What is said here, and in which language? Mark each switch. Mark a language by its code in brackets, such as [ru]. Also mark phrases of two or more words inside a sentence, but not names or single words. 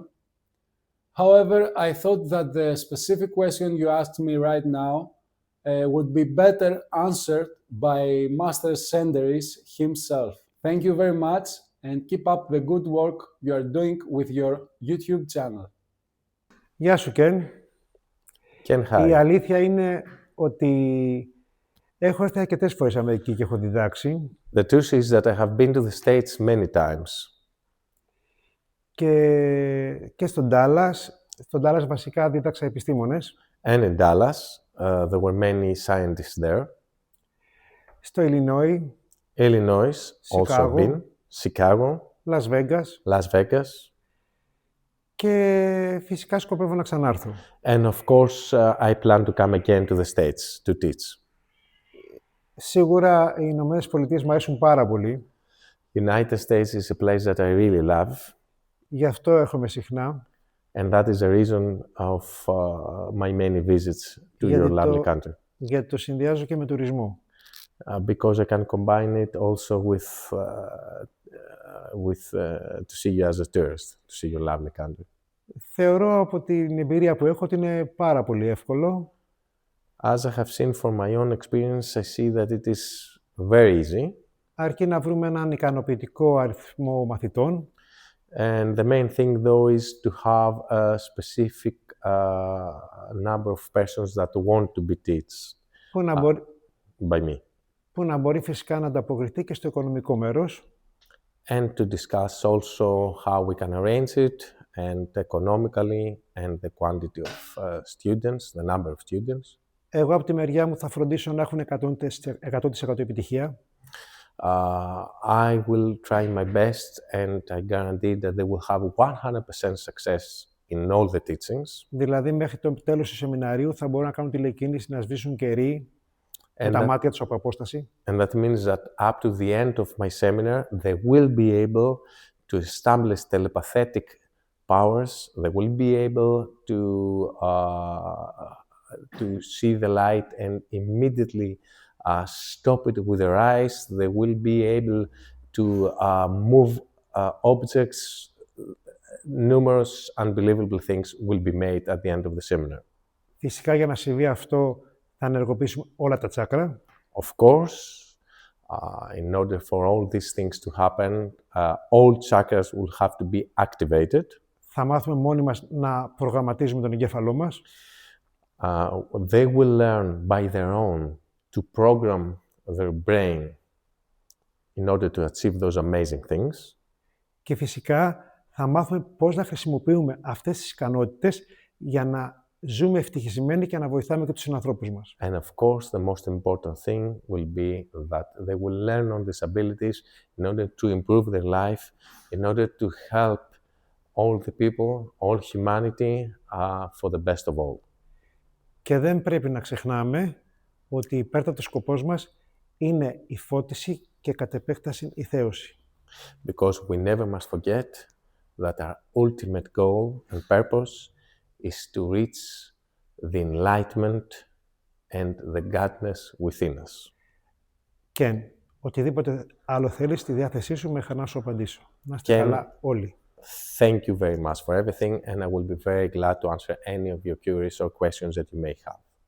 [en] However, I thought that the specific question you asked me right now would be better answered by Master Senteris himself. Thank you very much and keep up the good work you are doing with your YouTube channel. [el] Γεια σου, Ken. [en] Ken, hi. [el] Η αλήθεια είναι ότι έχω έρθει αρκετές φορές Αμερική και έχω διδάξει. [en] The truth is that I have been to the States many times. [el] Και στον Dallas. Στον Dallas βασικά δίδαξα επιστήμονες. [en] And in Dallas, there were many scientists there. [el] Στο [en] Illinois, also been. Chicago. Las Vegas. Las Vegas. [el] Και φυσικά σκοπεύω να ξανάρθω. [en] And of course, I plan to come again to the States to teach. [el] Σίγουρα οι Ηνωμένες Πολιτείες μου αρέσουν πάρα πολύ. [en] United States is a place that I really love. [el] Γι' αυτό έρχομαι συχνά. [en] And that is the reason of my many visits to your lovely country. [el] Γιατί το συνδυάζω και με τουρισμό. [en] Because I can combine it also with to see you as a tourist, to see your lovely country. [el] Θεωρώ από την εμπειρία που έχω ότι είναι πάρα πολύ εύκολο. [en] As I have seen from my own experience, I see that it is very easy. [el] Αρκεί να βρούμε έναν ικανοποιητικό αριθμό μαθητών. [en] And the main thing, though, is to have a specific number of persons that want to be taught by me. [el] Που να μπορεί φυσικά να ανταποκριθεί και στο οικονομικό μέρος. [en] And to discuss also how we can arrange it, and economically, and the quantity of students, the number of students. [el] Εγώ από τη μεριά μου θα φροντίσω να έχουν 100% επιτυχία. [en] I will try my best and I guarantee that they will have 100% success in all the teachings. [el] Δηλαδή, μέχρι το τέλος του σεμιναρίου θα μπορούν να κάνουν τηλεκίνηση, να σβήσουν κερί με τα μάτια τους από απόσταση. [en] And that means that up to the end of my seminar, they will be able to establish telepathic powers. They will be able to see the light and immediately stop it with their eyes. They will be able to move objects. Numerous unbelievable things will be made at the end of the seminar. [el] Φυσικά, για να συμβεί αυτό, θα ενεργοποιήσουμε όλα τα τσάκρα. [en] Of course, in order for all these things to happen, all chakras will have to be activated. [el] Θα μάθουμε μόνοι μας να προγραμματίζουμε τον εγκέφαλό μας. [en] They will learn by their own to program their brain in order to achieve those amazing things. [el] Και φυσικά θα μάθουμε πώς να χρησιμοποιούμε αυτές τις ικανότητες για να ζούμε ευτυχισμένοι και να βοηθάμε και τους συνανθρώπους μας. [en] And of course, the most important thing will be that they will learn on these abilities in order to improve their life, in order to help all the people, all humanity, for the best of all. [el] Και δεν πρέπει να ξεχνάμε ότι υπέρτατος σκοπός μας είναι η φώτιση και κατ' επέκταση η θέωση. [en] Because we never must forget that our ultimate goal and purpose is to reach the enlightenment and the godness within us. [el] Και οτιδήποτε άλλο θέλεις στη διάθεσή σου, με χαρά να σου απαντήσω. Να είστε καλά όλοι. [en] Thank you very much for everything, and I will be very glad to answer any of your queries or questions that you may have.